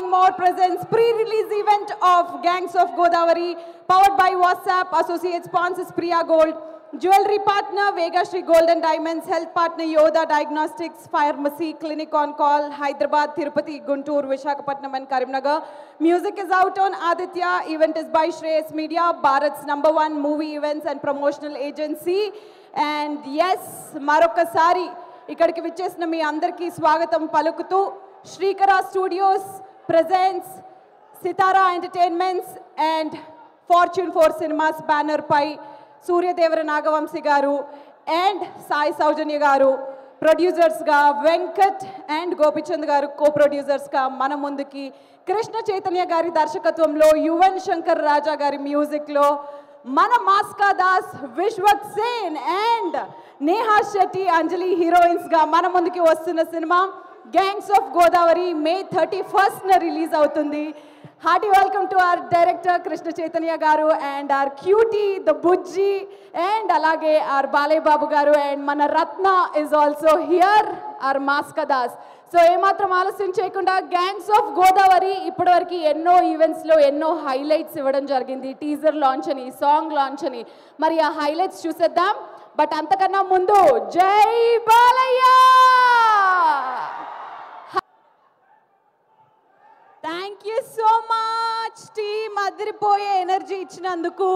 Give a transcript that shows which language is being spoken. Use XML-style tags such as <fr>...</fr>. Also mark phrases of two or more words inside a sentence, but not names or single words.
<en>presents pre-release event of Gangs of Godavari, powered by WhatsApp, associate sponsors Priya Gold, jewelry partner Vega Shri Gold and Diamonds, health partner Yoda Diagnostics, Pharmacy, Clinic on Call, Hyderabad, Tirupati, Guntur, Visakhapatnam and Karimnagar. Music is out on Aditya. Event is by Shreyas Media, Bharat's #1 movie events and promotional agency. And yes,</en> <te>మరోకసారి, ఇక్కడికి విచ్చేసిన మీ అందరికీ స్వాగతం పలుకుతూ Shrikara Studios presents Sitara Entertainments and Fortune 4 సినిమాస్ బ్యానర్ పై సూర్య దేవర నాగవంశీ గారు అండ్ సాయి సౌజన్య గారు ప్రొడ్యూసర్స్ గా వెంకట్ అండ్ గోపీచంద్ గారు కో-ప్రొడ్యూసర్స్ గా మన ముందుకి కృష్ణ చైతన్య గారి దర్శకత్వంలో యువన్ శంకర్ రాజా గారి మ్యూజిక్ లో మన మాస్క దాస్, విశ్వక్ సేన్ అండ్ నేహా శెట్టి, అంజలి హీరోయిన్స్ గా మన ముందుకి వస్తున్న సినిమా గ్యాంగ్స్ ఆఫ్ గోదావరి మే 31st న రిలీజ్ అవుతుంది.</te> <en>Hearty welcome to our director Krishna Chaitanya garu and our cutie the Bujji and alage our Balay Babu garu and mana Ratna is also here, our Maska Das.</en> <te>So ఏమాత్రం ఆలస్యం చేయకుండా గ్యాంగ్స్ ఆఫ్ గోదావరి ఇప్పటివరకు ఎన్నో ఈవెంట్స్లో ఎన్నో హైలైట్స్ ఇవ్వడం జరిగింది.</te> <en>teaser launch</en> <te>అని,</te> <en>song launch</en> <te>అని. మరి ఆ హైలైట్స్ చూసేద్దాం. బట్ అంతకన్నా ముందు జై బాలయ్య.</te> <en>thank you so much team,</en> <te>అదిరిపోయే ఎనర్జీ ఇచ్చినందుకు.</te>